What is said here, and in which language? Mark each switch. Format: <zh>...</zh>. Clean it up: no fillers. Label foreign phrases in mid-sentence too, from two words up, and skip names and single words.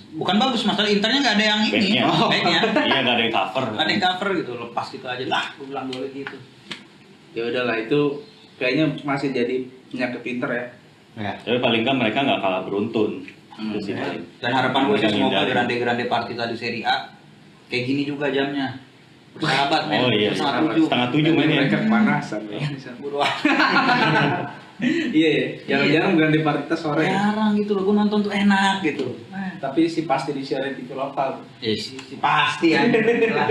<id>bukan bagus, masalah Internya nggak ada yang ini. Backnya. Backnya. Iya nggak ada yang cover. Nggak ada yang cover gitu, lepas gitu aja lah. Gue bilang golnya gitu. Ya udahlah itu kayaknya masih jadi penyakit Inter ya. Ya. Tapi paling nggak mereka nggak kalah beruntun. Itu sih Ya. paling. Dan harapan gue sih Mereka semoga ngindari.</id> <it>grande partita</it> <id>di Serie A kayak gini juga jamnya. Bersahabat men. Oh iya. Setengah tujuh mainnya. Mereka kepanasan ya. Bodoh. Iya ya. Jarang-jarang</id> <it>Grande Partita</it> <id>sore. Jarang gitu loh, gue nonton tuh enak gitu. Tapi si pasti disiarin TV lokal. Si pasti ya. Jelas.</id>